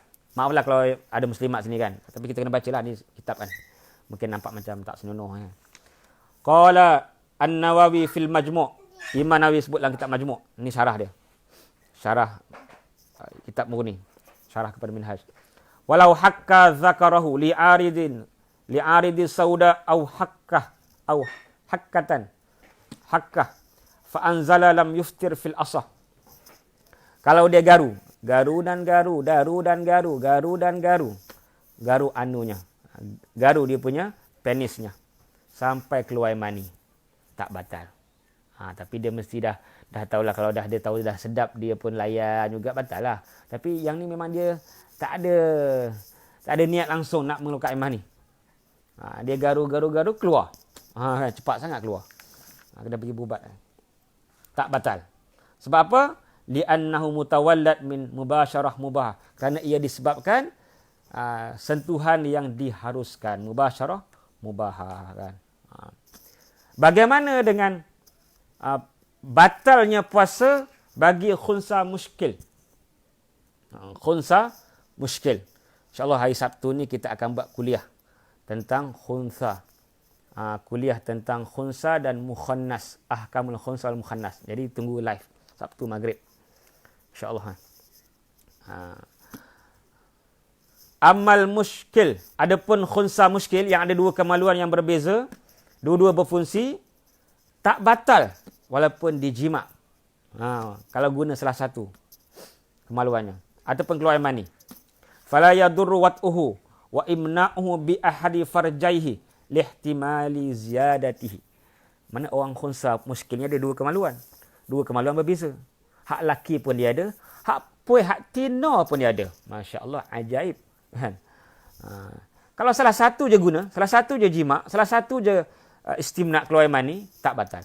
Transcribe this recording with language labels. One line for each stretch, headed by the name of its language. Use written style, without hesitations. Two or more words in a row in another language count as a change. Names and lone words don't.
Malay: Maaflah kalau ada muslimat sini kan. Tapi kita kena bacalah ni kitab kan. Mungkin nampak macam tak senonoh kan.
Arabic: قال النووي في المجموع'.
Malay: Imam Nawawi sebut dalam kitab Majmu'. Ini syarah dia. Syarah kitab Mughni. Syarah kepada Minhaj.
Arabic: ولو حك ذكره لعارض سوداء أو حكة. حكة فأنزل لم يفطر في الأصح.
Malay: Kalau dia garu dan garu, garu anunya. Garu dia punya penisnya sampai keluar mani, tak batal. Tapi dia mesti dah tahulah, kalau dia tahu dah sedap, dia pun layan juga, batal lah. Tapi yang ni memang dia tak ada niat langsung nak mengeluarkan mani. Dia garu keluar. Cepat sangat keluar. Kena pergi berubat. Tak batal. Sebab apa?
Arabic: لأنه متولد من مباشرة مباحة.
Malay: Kerana ia disebabkan sentuhan yang diharuskan.
Arabic: مباشرة مباحة
Malay: kan. Bagaimana dengan batalnya puasa bagi
Arabic: خنثى مشكل? خنثى مشكل.
Malay: InsyaAllah hari Sabtu ni kita akan buat kuliah tentang khunsa. Kuliah tentang khunsa dan mukhannas.
Arabic: أحكام الخنثى والمخنث.
Malay: Jadi tunggu live Sabtu maghrib. InsyaAllah. Amal muskil. Adapun
Arabic: خنثى مشكل
Malay: yang ada dua kemaluan yang berbeza, dua-dua berfungsi, tak batal walaupun dijima'. Kalau guna salah satu kemaluannya. Ataupun keluar mani.
Arabic: فلا يضر وطؤه وإمناؤه بأحد فرجيه لاحتمال زيادته.
Malay: Mana orang
Arabic: خنثى مشكل
Malay: ni ada dua kemaluan. Dua kemaluan berbeza. Hak laki pun dia ada, hak tina pun dia ada.
Arabic: ما شاء الله,
Malay: ajaib. Kan? Kalau salah satu je guna, salah satu je jima', salah satu je istimna' keluar mani, tak batal.